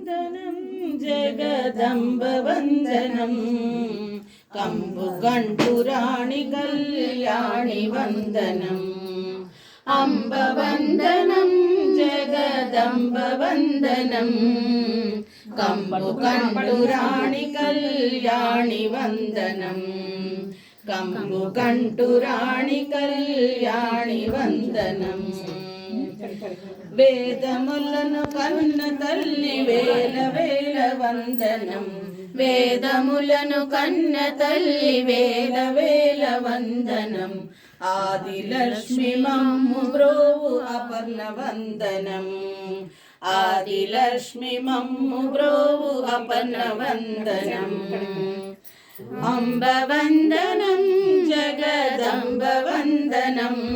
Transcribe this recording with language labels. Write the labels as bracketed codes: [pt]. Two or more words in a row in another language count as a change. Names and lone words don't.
[sa] अम्बवन्दनं जगदम्बवन्दनं कंबुकण्ठुराणि कल्याणि वन्दनम् अम्बवन्दनं जगदम्बवन्दनं कंबुकण्ठुराणि कल्याणि वन्दनम् कंबुकण्ठुराणि कल्याणि वन्दनम् [te] వేదములను కన్న తల్లి వేల వేల వందనం వేదములను కన్న తల్లి వేల వేల వందనం ఆదిలక్ష్మి మమ్ము బ్రోవు అపర్ణ వందనం ఆదిలక్ష్మి మమ్ము బ్రోవు అపర్ణ వందనం [sa] అంబ వందనం జగదంబ వందనం